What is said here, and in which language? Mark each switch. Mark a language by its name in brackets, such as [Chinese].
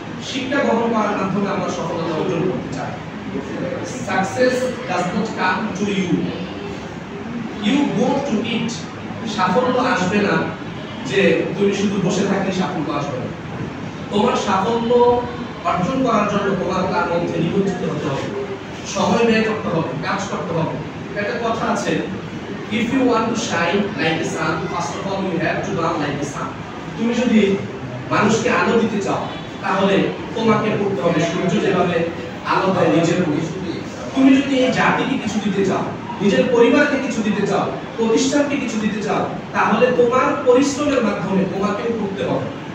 [Bangla] শিক্ষা গ্রহণ করার মাধ্যমে আমরা সফলতা অর্জন করতে চাই। [English] Success does not come to you, you go to it. [Bangla] সাফল্য আসবে না যে তুমি শুধু বসে থাকলে সাফল্য আসবে না। তোমার সাফল্য অর্জন করার জন্য তোমার তার মধ্যে নিয়োজিত হতে হবে, সময় ব্যয় করতে হবে, কাজ করতে হবে। একটা কথা আছে, [English] if you want to shine like the sun, first of all you have to burn like the sun. [Bangla] তুমি যদি মানুষকে আলো দিতে চাও তাহলে তোমাকে করতে হবে সূর্য যেভাবে আলো দেয় নিজের প্রতি। তুমি যদি এই জাতিকে কিছু দিতে চাও, নিজের পরিবারকে কিছু দিতে চাও, প্রতিষ্ঠানকে কিছু দিতে চাও, তাহলে তোমার পরিশ্রমের মাধ্যমে তোমাকেও করতে হবে।